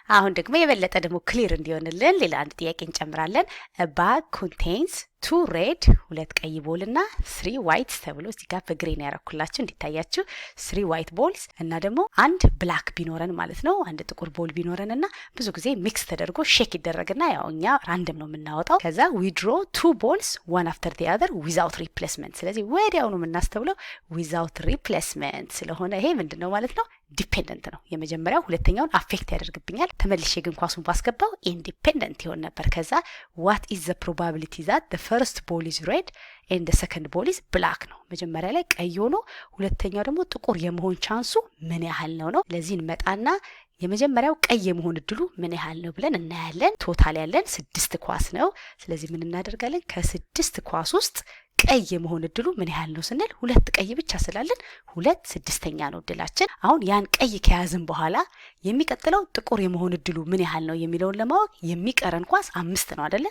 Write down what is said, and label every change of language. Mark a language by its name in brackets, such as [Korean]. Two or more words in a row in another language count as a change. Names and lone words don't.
[Amharic] አሁን ደግሞ የበለጠ ደግሞ ክሊር እንዲሆንልን ሌላ አንድ ጥያቄ እንጨምራለን። [English] a bag contains 2 red [Amharic] ሁለት ቀይ ቦል እና [English] 3 white [Amharic] ተብሎ እዚህ ጋር በግሪን ያረኩላችሁ እንዲታያችሁ [English] 3 white [Amharic] balls እና ደግሞ አንድ ብላክ ቢኖረን ማለት ነው አንድ ጥቁር ቦል ቢኖረን እና ብዙ ጊዜ ሚክስ ተደርጎ ሼክ ይደረግና ያው እኛ ራንደም ነው የምናወጣው። ከዛ [English] we draw 2 balls one after the other without replacement። [Amharic] ስለዚህ ወዲያው ነው የምናስተውለው [English] without replacement [Amharic] ስለሆነ ይሄ ምንድነው ማለት ነው ዲፔንደንት ነው። የመጀመሪያው ሁለተኛውን አፌክት ያደርግብኛል። ተመልሼ ግን ኳሱን ባስገባው ኢንዲፔንደንት ይሆን ነበር። ከዛ [English] what is the probability that the first ball is red and the second ball is black [Amharic] ነው። መጀመሪያ ላይ ቀይ ሆኖ ሁለተኛው ደግሞ ጥቁር የመሆን ቻንሱ ምን ያህል ነው? ለዚህ እንመጣና የመጀመሪያው ቀይ የመሆን እድሉ ምን ያህል ነው ብለን እናያለን። ቶታል ያለን 6 ኳስ ነው። ስለዚህ ምን እናደርጋለን? ከ6 ኳስ ውስጥ ቀይ የመሆን እድሉ ምን ያህል ነው ስንል ሁለት ቀይ ብቻ ስላለን 2/6 ነው እድላችን። አሁን ያን ቀይ ከያዝን በኋላ የሚቀጥለው ጥቁር የመሆን እድሉ ምን ያህል ነው የሚለውን ለማወቅ የሚቀረን ኳስ 5 ነው አይደለ?